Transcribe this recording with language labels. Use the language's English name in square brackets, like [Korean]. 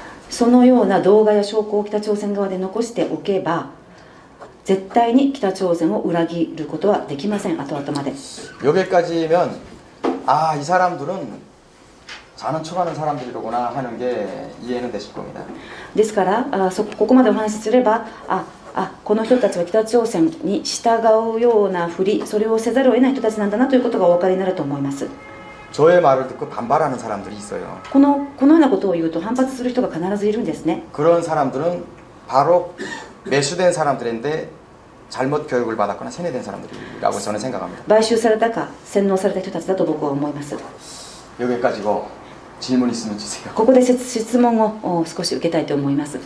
[Japanese] そのような動画や証拠を北朝鮮側で残しておけば絶対に北朝鮮を裏切ることはできません。後々まで [Korean] 여기까지면 아, 이 사람들은 자는 척하는 사람들이로구나 하는 게 이해는 되실 겁니다. [Japanese] ですからここまでお話しすればこの人たちは北朝鮮に従うようなふり、それをせざるを得ない人たちなんだなということがお分かりになると思います。 [Korean] 저의 말을 듣고 반발하는 사람들이 있어요. [Japanese] このようなことを言うと反発する人が必ずいるんですね。 [Korean] 그런 사람들은 바로 매수된 사람들인데 잘못 교육을 받았거나 세뇌된 사람들이라고 저는 생각합니다. [Japanese] 買収されたか洗脳された人たちだと僕は思います。 [Korean] 여기까지고 질문 있으면 주세요. [Japanese] ここで質問を少し受けたいと思います。